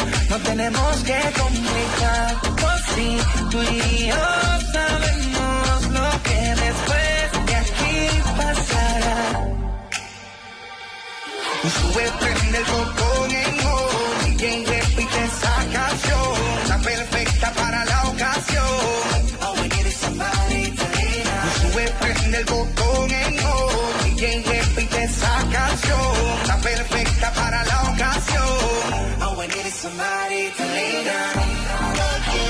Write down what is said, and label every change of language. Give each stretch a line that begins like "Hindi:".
Spanish: No tenemos que complicar, por si tú y yo sabemos lo que después de aquí pasará. Y sube, prende el foco en hoy, y quien repite esa canción, la perfecta para la ocasión.
English: All we need is somebody to lean on.
Spanish: Y sube, prende el foco en hoy, y quien repite esa canción. Está perfecta para la ocasión.
English: All we need is somebody to lean on.